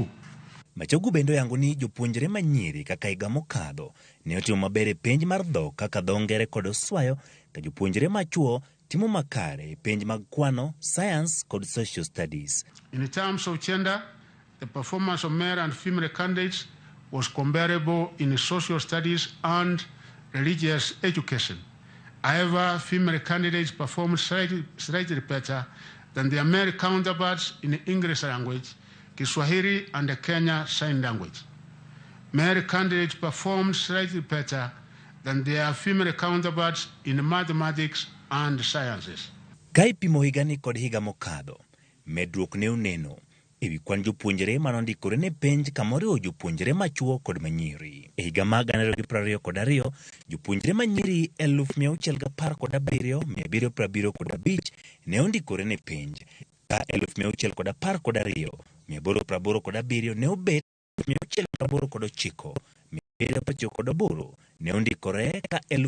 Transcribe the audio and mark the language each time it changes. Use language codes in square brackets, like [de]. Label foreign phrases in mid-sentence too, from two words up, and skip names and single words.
[luo] Machogu bendo yango ni jopuonjre manyiri kaka higa mokadho ne otimo maber e penj mar dhok kaka dho ngere kod Oswayo, ka jopuonjre machuo timo makare e penj mag kwano, science kod [en] social studies. In terms of gender, the performance of male and female candidates was comparable in social studies and religious education. However, female candidates performed slightly better than their male counterparts in the English language, Kiswahili, and the Kenya Sign Language. Male candidates performed slightly better than their female counterparts in mathematics and sciences. [luo] Ka ipimo higani kod higa mokadho, medruok ne oneno ewi kwan jopuonjre manondikore ne penj kamoriwo jopuonjre machuo kod manyiri. E higa mag 2022, jopuonjre manyiri 617,775 ne ondikore ne penj, ka 612,887 ne obet 689 708 ne ondikore, ka